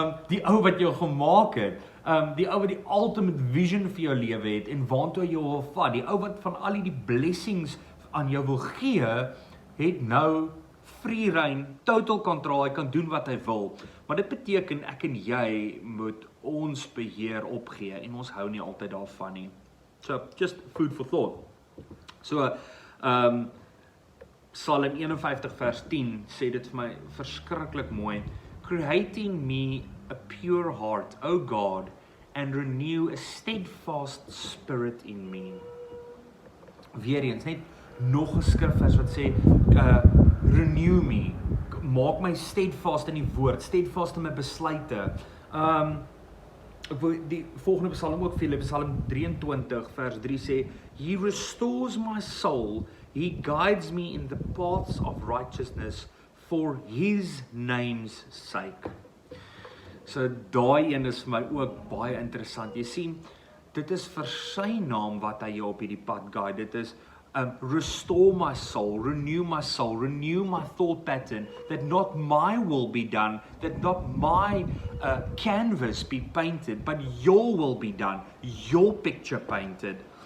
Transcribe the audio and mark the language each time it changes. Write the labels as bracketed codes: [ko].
[af] Die ou wat jou gemaak het, die ou wat die ultimate vision vir jou lewe het, en waartoe jy wil vat, die ou wat van al die blessings aan jou wil gee, het nou free rein, total control, hy kan doen wat hy wil. Maar dit beteken, ek en jy moet ons beheer opgee, en ons hou nie altyd daarvan nie. So, [en] just food for thought. [af] So, Psalm 51 vers 10 sê dit vir my verskriklik mooi. [en] Creating me a pure heart, O God, and renew a steadfast spirit in me. [af] Weereens, net nog 'n skrifvers wat sê, [en] renew me, [af] maak my steadfast in die woord, steadfast in my besluite. Ek wil die volgende psalm ook vir Psalm 23 vers 3 sê, [en] He restores my soul, He guides me in the paths of righteousness for His name's sake. [af] So daai een is vir my ook baie interessant. Jy sien, dit is vir sy naam wat hy jou op hierdie pad guide. Dit is [en] restore my soul, renew my thought pattern, that not my will be done, that not my canvas be painted, but your will be done, your picture painted.